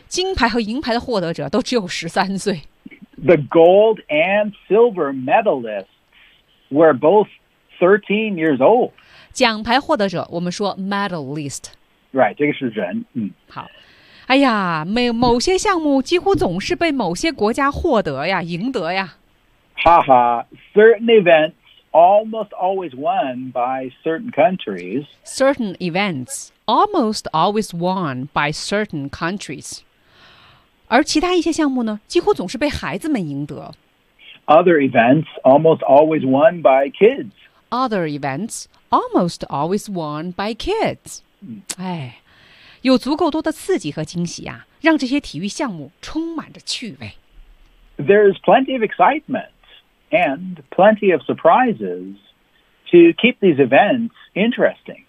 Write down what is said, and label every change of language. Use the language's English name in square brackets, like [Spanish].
[Chinese] 金牌和银牌的获得者都只有13岁。 [English] The gold and silver medalists were both 13 years old. [Chinese] 奖牌获得者,我们说 medalist, Right, 这个是人。好。哎呀，某些项目几乎总是被某些国家获得呀，赢得呀。 [English] 哈哈， certain events almost always won by certain countries. Certain events almost always won by certain countries. [Chinese] 而其他一些项目呢，几乎总是被孩子们赢得。 [English] Other events almost always won by kids. Other events almost always won by kids. [Chinese] 哎，有足够多的刺激和惊喜啊，让这些体育项目充满着趣味。 [English] There's plenty of excitement and plenty of surprises to keep these events interesting.